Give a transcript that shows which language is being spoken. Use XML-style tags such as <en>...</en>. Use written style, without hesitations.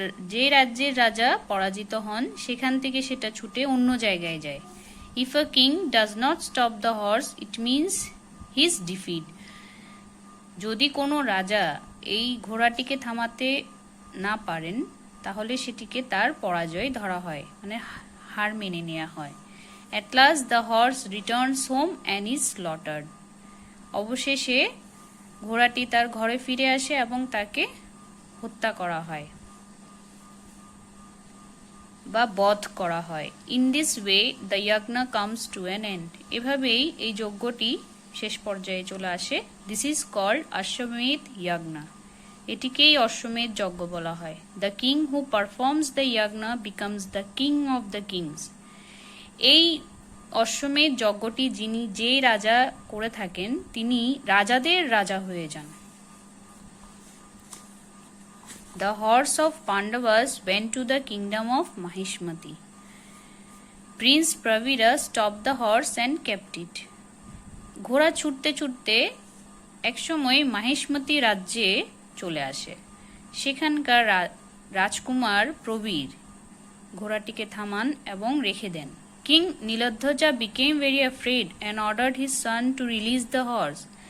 <bn>যে রাজ্যের রাজা পরাজিত হন সেখান থেকে সেটা ছুটে অন্য জায়গায় যায়।</bn> <en>If a king does not stop the horse, it means his defeat.</en> <bn>যদি কোনো রাজা এই ঘোড়াটিকে থামাতে না পারেন তাহলে সেটিকে তার পরাজয় ধরা হয়, মানে হার মেনে নেওয়া হয়।</bn> <en>At last the horse returns home and is slaughtered.</en> <bn>অবশেষে ঘোড়াটি তার ঘরে ফিরে আসে এবং তাকে হত্যা করা হয় বা বধ করা হয়।</bn> <en>In this way the yagna comes to an end.</en> <bn>এভাবেই এই যজ্ঞটি শেষ পর্যায়ে চলে আসে।</bn> <en>This is called Ashwamedh Yagna.</en> <bn>এটিকেই অশ্বমেধ যজ্ঞ বলা হয়।</bn> <en>The king who performs the yagna becomes the king of the kings.</en> <bn>এই অশ্বমেধ যজ্ঞটি যে রাজা করে থাকেন তিনি রাজাদের রাজা হয়ে যান।</bn> <en>The horse of Pandavas went to the kingdom of Mahishmati. Prince Pravira stopped the horse and kept it.</en> <bn>ঘোড়া ছুটতে ছুটতে একসময় মাহিষ্মতি রাজ্যে চলে আসে। সেখানকার রাজকুমার প্রবীর ঘোড়াটিকে থামান এবং রেখে দেন।</bn> <en>King Niladhwaja became very afraid and ordered his son to release the horse.</en>